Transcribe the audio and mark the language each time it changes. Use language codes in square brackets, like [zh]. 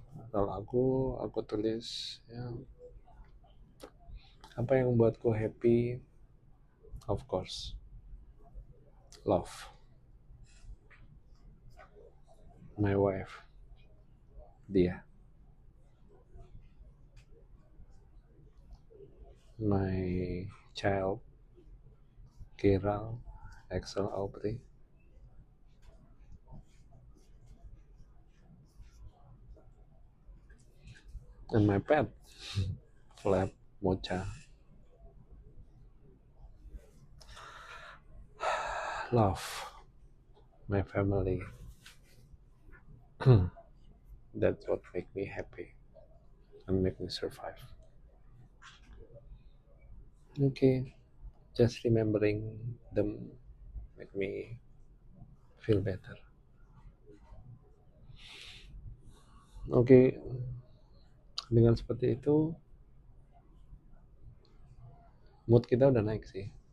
[id] Kalau aku tulis ya, apa yang membuatku happy? [en] Of course, love my wife, dia, my child, Kiral, Axel, Aubrey, and my pet, Flap, Mocha. love my family. That's what make me happy and make me survive. Okay, just remembering them make me feel better. [id] Oke, dengan seperti itu mood kita udah naik sih.